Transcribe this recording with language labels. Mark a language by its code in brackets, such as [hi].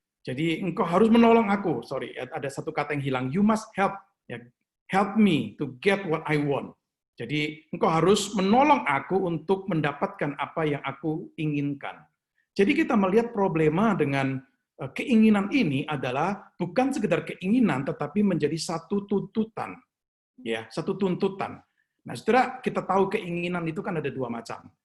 [id] Jadi engkau harus menolong aku. Sorry, ada satu kata yang hilang. [en] You must help. Ya, help me to get what I want. [id] Jadi engkau harus menolong aku untuk mendapatkan apa yang aku inginkan. Jadi kita melihat problema dengan keinginan ini adalah bukan sekedar keinginan, tetapi menjadi satu tuntutan. Ya, satu tuntutan. Nah, saudara, kita tahu keinginan itu kan ada dua macam.